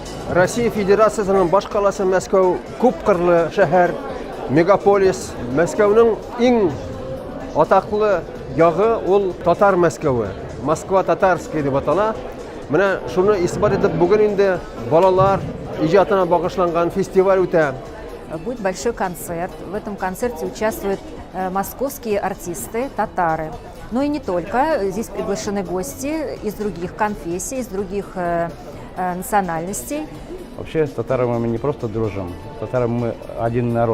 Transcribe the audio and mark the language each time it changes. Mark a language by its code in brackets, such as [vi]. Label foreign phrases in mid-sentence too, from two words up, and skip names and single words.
[tt] Россия Федерациясының баш қаласы Мәскәү күп қырлы шәһәр, мегаполис. Мәскәүнең иң атаклы ягы ул татар Мәскәүе. [ru] Москва татарский [tt] дип атала. Менә шуны исбат итеп бүген инде балалар иҗатына багышланган фестиваль үтә. [ru] Будет большой концерт. В этом концерте участвуют московские артисты, татары. Но и не только. Здесь приглашены гости из других конфессий, из других национальностей. Вообще с татарами мы не просто дружим, с татарами мы один народ.